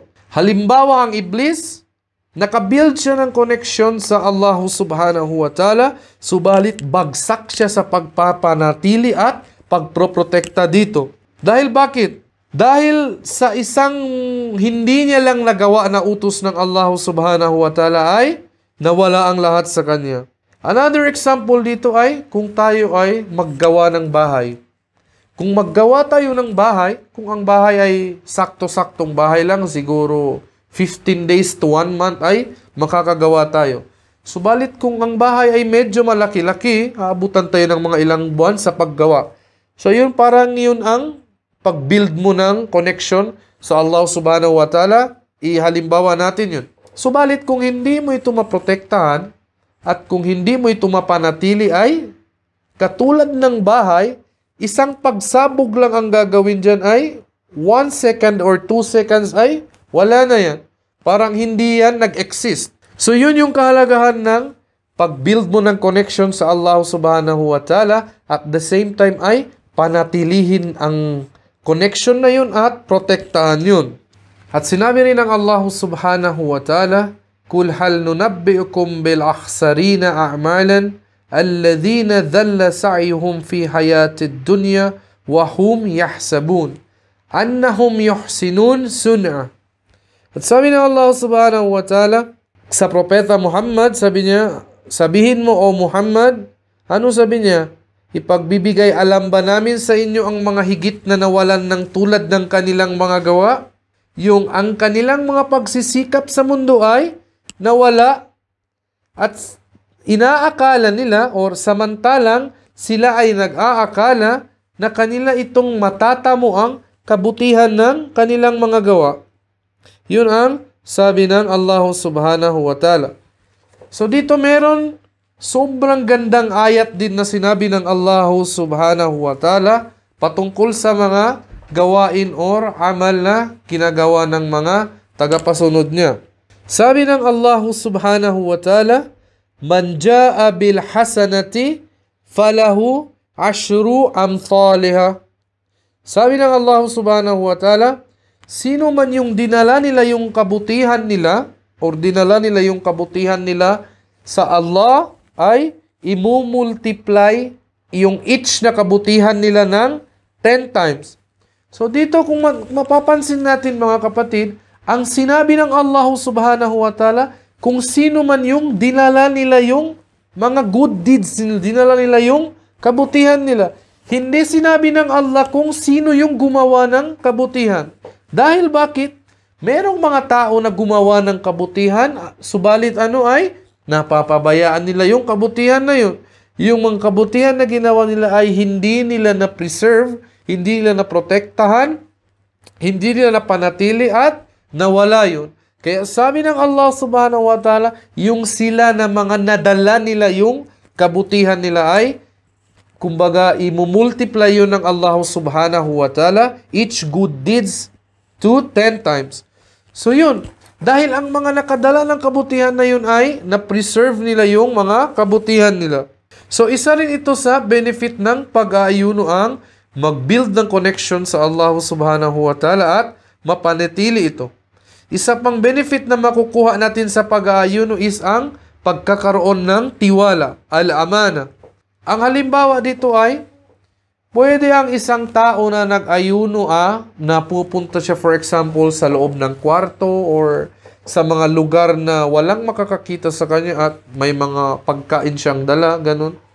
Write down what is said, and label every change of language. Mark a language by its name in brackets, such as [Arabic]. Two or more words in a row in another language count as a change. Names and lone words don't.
[Filipino] Halimbawa, ang iblis, nakabuild siya ng connection sa Allah [Arabic] سبحانه وتعالى, [Filipino] subalit bagsak siya sa pagpapanatili at pagproprotekta dito. Dahil bakit? Dahil sa isang hindi niya lang nagawa na utos ng Allah [Arabic] سبحانه وتعالى [Filipino] ay nawala ang lahat sa kanya. [English] Another example [Filipino] dito ay kung tayo ay maggawa ng bahay. Kung maggawa tayo ng bahay, kung ang bahay ay sakto-saktong bahay lang, siguro [English] 15 days to 1 month [Filipino] ay makakagawa tayo. Subalit kung ang bahay ay medyo malaki-laki, aabutan tayo ng mga ilang buwan sa paggawa. So yun, parang yun ang pag-build mo ng connection sa Allah [Arabic] سبحانه وتعالى, [Filipino] ihalimbawa natin yun. Subalit kung hindi mo ito maprotektahan at kung hindi mo ito mapanatili ay katulad ng bahay, isang pagsabog lang ang gagawin dyan ay [English] 1 second or 2 seconds [Filipino] ay wala na yan. Parang hindi yan nag-exist. So yun yung kahalagahan ng pag-build mo ng connection sa Allah [Arabic] سبحانه وتعالى [English] at the same time [Filipino] ay panatilihin ang connection na yun at protektahan yun. At sinabi rin ng Allah [Arabic] سبحانه وتعالى قل هل ننبئكم بالأخسرين أعمالا الذين ضل سعيهم في الحياة الدنيا وهم يحسبون أنهم يحسنون صنعا. [Filipino] At sabi ng Allah [Arabic] سبحانه وتعالى [Filipino] sa Propeta Muhammad, sabi niya, sabihin mo o Muhammad, ano sabi niya? Ipagbibigay alam ba namin sa inyo ang mga higit na nawalan ng tulad ng kanilang mga gawa? Yung ang kanilang mga pagsisikap sa mundo ay nawala at inaakala nila or samantalang sila ay nag-aakala na kanila itong matatamo ang kabutihan ng kanilang mga gawa. Yun ang sabi ng Allah [Arabic] سبحانه وتعالى. [Filipino] So dito meron sobrang gandang ayat din na sinabi ng Allah [Arabic] سبحانه وتعالى [Filipino] patungkol sa mga gawain or amal na ginagawa ng mga tagapasunod niya. Sabi ng Allah [Arabic] سبحانه وتعالى من جاء بالحسنة فله عشر أمثالها." [Filipino] Sabi ng Allah [Arabic] سبحانه وتعالى, [Filipino] sino man yung dinala nila yung kabutihan nila or dinala nila yung kabutihan nila sa Allah ay imumultiply yung each na kabutihan nila ng 10 times. So dito kung mapapansin natin mga kapatid, ang sinabi ng Allah [Arabic] سبحانه وتعالى, [Filipino] kung sino man yung dinala nila yung mga [English] good deeds, [Filipino] dinala nila yung kabutihan nila. Hindi sinabi ng Allah kung sino yung gumawa ng kabutihan. Dahil bakit? Merong mga tao na gumawa ng kabutihan, subalit napapabayaan nila yung kabutihan na yun. Yung mga kabutihan na ginawa nila ay hindi nila na-preserve, hindi nila na-protektahan, hindi nila na-panatili at nawala yun. Kaya sabi ng Allah [Arabic] سبحانه وتعالى, [Filipino] yung sila na mga nadala nila yung kabutihan nila ay, kumbaga, imumultiply yun ng Allah [Arabic] سبحانه وتعالى, [English] each good deeds to 10 times. [Filipino] So yun, dahil ang mga nakadala ng kabutihan na yun ay na-preserve nila yung mga kabutihan nila. So isa rin ito sa benefit ng pag-aayuno ang mag-build ng connection sa Allah [Arabic] سبحانه وتعالى [Filipino] at mapanatili ito. Isa pang benefit na makukuha natin sa pag-aayuno is ang pagkakaroon ng tiwala, al-amana. Ang halimbawa dito ay, pwede ang isang tao na nag-ayuno na pupunta siya [English] for example [Filipino] sa loob ng kwarto or sa mga lugar na walang makakakita sa kanya at may mga pagkain siyang dala, ganun.